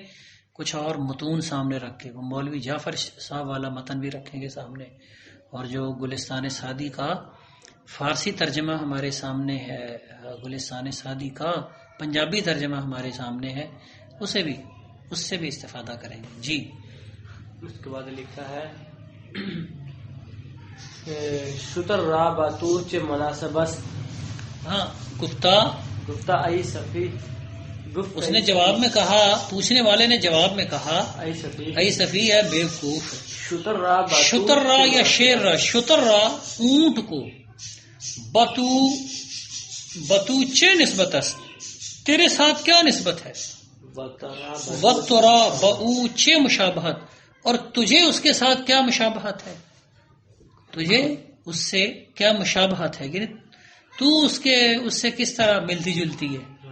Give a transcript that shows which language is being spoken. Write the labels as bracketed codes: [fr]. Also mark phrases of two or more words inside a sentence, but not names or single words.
[ur] کچھ اور متون سامنے رکھ کے وہ مولوی جعفر صاحب والا متن بھی رکھیں گے سامنے، اور جو گلستان سعدی کا فارسی ترجمہ ہمارے سامنے ہے، گلستان سعدی کا پنجابی ترجمہ ہمارے سامنے ہے، اس سے بھی استفادہ کریں گے. جی اس کے بعد لکھا ہے [fa] شتر را باتور چے مناسبت. ہاں، گفتہ ای صفی [ur] اس نے جواب میں کہا، پوچھنے والے نے جواب میں کہا [fa] ای صفی [ur] ہے بیوقوف. [fa] شتر را یا شیر را، شتر را [ur] اونٹ کو، [fa] بتو چے نسبت است، [ur] تیرے ساتھ کیا نسبت ہے، [fa] وترا بو چے مشابہت، [ur] اور تجھے اس کے ساتھ کیا مشابہت ہے، تجھے اس سے کیا مشابہت ہے، یعنی تو اس سے کس طرح ملتی جلتی ہے.